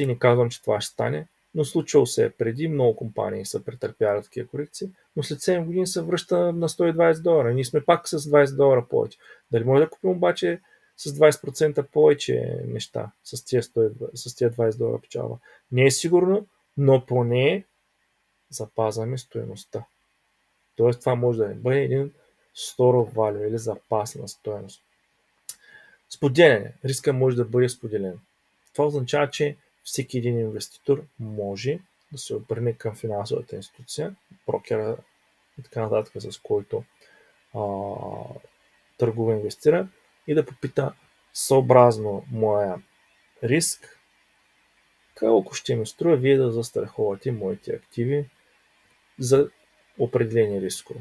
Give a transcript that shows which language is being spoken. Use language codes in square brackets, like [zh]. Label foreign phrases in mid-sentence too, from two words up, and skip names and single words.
[bg] Не казвам, че това ще стане, но случвало се е преди, много компании са претърпяли такива корекции, но след 7 години се връща на $120. Ние сме пак с $20 повече. Дали може да купим обаче с 20% повече неща с тия $20 печалба? Не е сигурно, но поне запазваме стоеността. Тоест това може да не бъде един [en] store of value [bg] или запас на стоеност. Споделяне. Риска може да бъде споделен. Това означава, че всеки един инвеститор може да се обърне към финансовата институция, брокера и така нататък, с който търгува, инвестира и да попита съобразно моя риск, колко ще ми струва вие да застраховате моите активи за определени рискове.